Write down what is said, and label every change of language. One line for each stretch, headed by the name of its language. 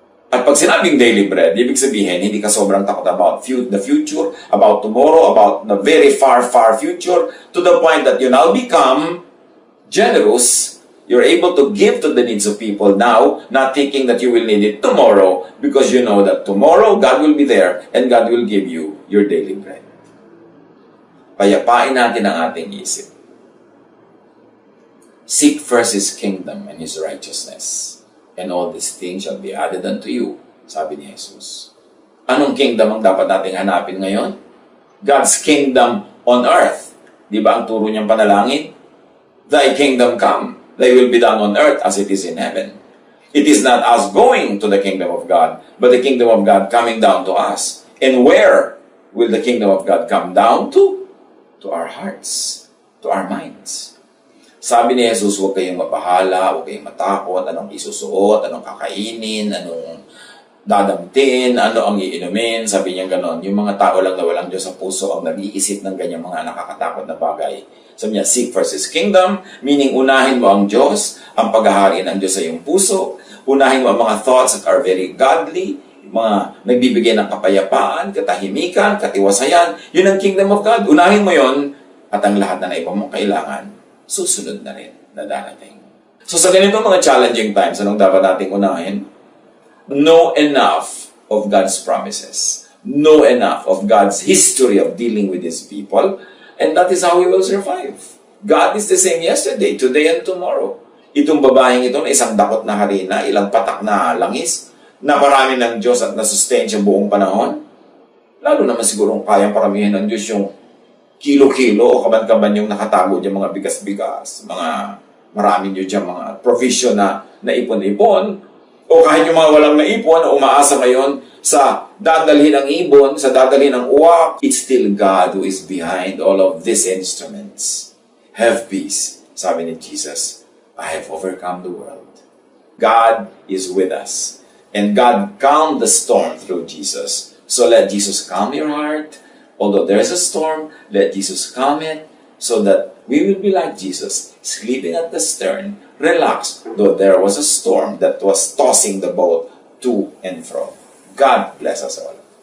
English: At pag sinabing daily bread, ibig sabihin, hindi ka sobrang takot about the future, about tomorrow, about the very far, far future, to the point that you now become generous. You're able to give to the needs of people now, not thinking that you will need it tomorrow, because you know that tomorrow, God will be there, and God will give you your daily bread.
Filipino: Payapain natin ang ating isip.
English: Seek first His kingdom and His righteousness, and all these things shall be added unto you, sabi ni Jesus.
Filipino: Anong kingdom ang dapat nating hanapin ngayon? God's kingdom on earth. Di ba ang turo niyang panalangin?
English: Thy kingdom come, thy will be done on earth as it is in heaven. It is not us going to the kingdom of God, but the kingdom of God coming down to us. And where will the kingdom of God come down to? To our hearts, to our minds.
Filipino: Sabi ni Jesus, huwag kayong mabahala, huwag kayong matakot, anong isusuot, anong kakainin, anong dadamtin, ano ang iinumin, sabi niya ganon. Yung mga tao lang na walang Diyos sa puso ang nag-iisip ng ganyang mga nakakatakot na bagay. Sabi niya, seek first His kingdom, meaning unahin mo ang Diyos, ang paghahari ng Diyos sa iyong puso, unahin mo ang mga thoughts that are very godly, mga nagbibigay ng kapayapaan, katahimikan, katiwasayan, yun ang kingdom of God. Unahin mo yon at ang lahat na naiba mong kailangan, susunod na rin na darating. So sa ganito mga challenging times, anong dapat nating unahin?
English: Know enough of God's promises. Know enough of God's history of dealing with His people. And that is how we will survive.
Filipino: God is the same yesterday, today, and tomorrow. Itong babaeng ito na isang dakot na harina, ilang patak na langis, na marami ng Diyos at nasustain siya buong panahon? Lalo naman sigurong kayang paramihan ng Diyos yung kilo-kilo o kaban-kaban yung nakatago dyan mga bigas-bigas, mga marami nyo dyan mga provision na naipon-ipon, o kahit yung mga walang naipon na umaasa ngayon sa dadalhin ng ibon, sa dadalhin ng uwak, it's still God who is behind all of these instruments.
English: Have peace. Sabi ni Jesus, I have overcome the world. God is with us. And God calmed the storm through Jesus. So let Jesus calm your heart. Although there's a storm, let Jesus calm it so that we will be like Jesus, sleeping at the stern, relaxed, though there was a storm that was tossing the boat to and fro. God bless us all.